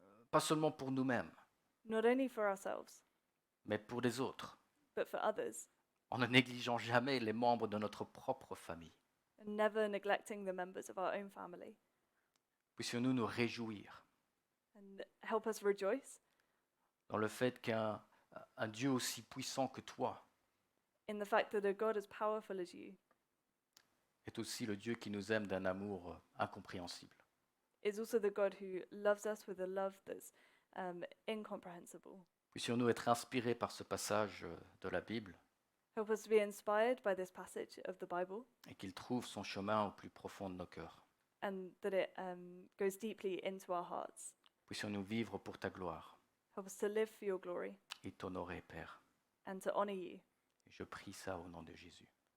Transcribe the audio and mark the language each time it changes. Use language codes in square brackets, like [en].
[fr] pas seulement pour nous-mêmes, [en] not only for ourselves, [fr] mais pour les autres, [en] but for others, [fr] en ne négligeant jamais les membres de notre propre famille. [en] and never neglecting the members of our own family. [fr] Puissions-nous nous réjouir [en] And help us rejoice [fr] dans le fait qu'un Dieu aussi puissant que toi [en] in the fact that a God as powerful as you [fr] est aussi le Dieu qui nous aime d'un amour incompréhensible. [en] is also the God who loves us with a love that's incomprehensible. [fr] Puissions-nous être inspirés par ce passage de la Bible [en] Help us to be inspired by this passage of the Bible [fr] et qu'il trouve son chemin au plus profond de nos cœurs. [en] and that it goes deeply into our hearts. [fr] Puissions-nous vivre pour ta gloire [en] Help us to live for your glory [fr] et t'honorer, Père. [en] and to honor you. [fr] Et je prie ça au nom de Jésus.